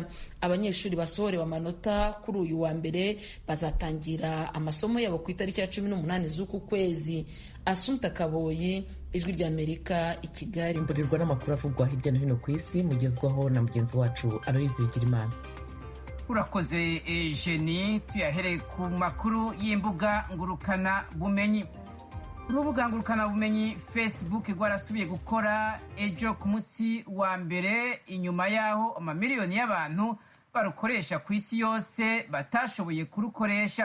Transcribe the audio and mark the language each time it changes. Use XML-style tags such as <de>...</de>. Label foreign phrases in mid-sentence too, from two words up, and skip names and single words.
<rw>Abanyeshuri basohorewe amanota kuri uyu wa mbere bazatangira amasomo yabo ku itariki ya 18 z'uku kwezi. Asumta Kaboyi, Ijwi ry'Amerika, i Kigali. Imburirwa n'amakuru avugwa hirya no hino ku isi mugezwaho na mugenzi wacu Aloyizi Bigirimana. Urakoze Jenny, tuyahere ku makuru y'imbuga ngurukana bumenyi. urubuga ngurukanabumenyi Facebook rwarasubiye gukora ejo ku munsi wa mbere inyuma yaho amamiliyoni y'abantu barukoresha ku isi yose batashoboye kurukoresha.</rw>